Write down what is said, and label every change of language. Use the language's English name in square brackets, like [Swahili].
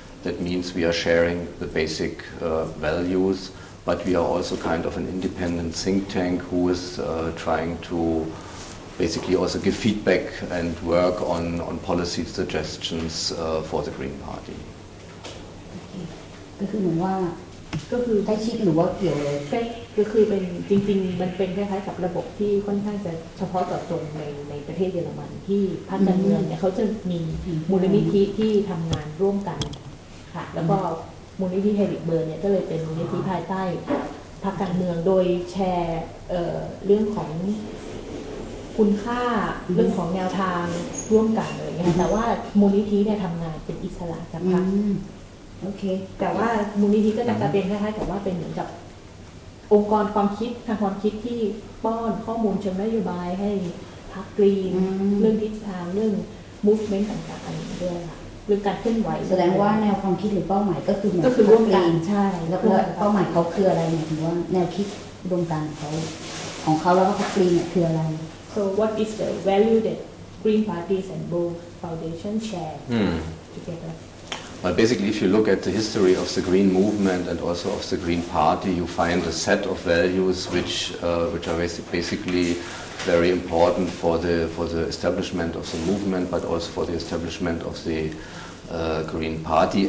[English] That means we are sharing the basic values, but we are also kind of an independent think tank who is trying to basically also give feedback and work on policy suggestions for the Green Party. [Thai] ก็คือเหมือนว่าก็คือใกล้ชิดหรือว่าเกี่ยวเลย ก็คือเป็นจริงๆมันเป็นคล้ายๆกับระบบที่ค่อนข้างจะเฉพาะเจาะจงในประเทศเยอรมันที่พรรคการเมืองเนี่ยเขาจะมีมูลนิธิที่ทำงานร่วมกันค่ะแล้วก็มูลนิธิไฮริกเบอร์เนี่ยก็เลยเป็นมูลนิธิภายใต้พรรคการเมืองโดยแชร์เรื่องของคุณค่าเรื่องของแนวทางร่วมกันอะไรอย่างเงี้ยแต่ว่ามูลนิธิเนี่ยทำงานเป็นอิสระจากพรรค โอเค แต่ว่ามูลนิธิก็จะเป็นคล้ายๆกับว่าเป็นเหมือนกับองค์กรความคิดทางความคิดที่ป้อนข้อมูลเชิงนโยบายให้พรรคกรีนเรื่องทิศทางเรื่อง movement ต่างๆด้วยค่ะเรื่องการเคลื่อนไหว แสดงว่าแนวความคิดหรือเป้าหมายก็คือ ร่วมกันใช่ แล้วเป้าหมายเขาคืออะไรเนี่ยถึงว่าแนวคิดดวงการของเขาแล้วก็พรรคกรีนเนี่ยคืออะไร [English] So what is the value that Green Parties and Böll Foundation share together? Well, basically, if you look at the history of the Green movement and also of the Green Party, you find a set of values which are basically very important for the establishment of the movement, but also for the establishment of the Green Party.